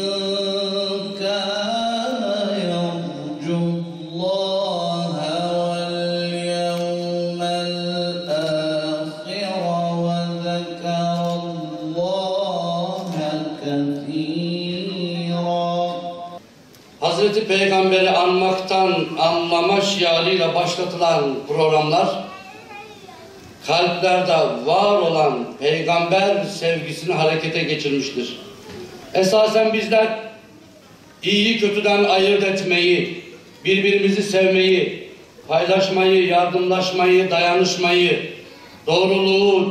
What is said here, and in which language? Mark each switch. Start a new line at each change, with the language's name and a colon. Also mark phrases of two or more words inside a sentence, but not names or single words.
Arabic: كان يرجو الله واليوم الآخر وذكر الله كثيرا.
Turkish: Hazreti Peygamber'i anmaktan anlama şiarıyla başlatılan programlar, kalplerde var olan peygamber sevgisini harekete geçirmiştir. Esasen bizler iyiyi kötüden ayırt etmeyi, birbirimizi sevmeyi, paylaşmayı, yardımlaşmayı, dayanışmayı, doğruluğu,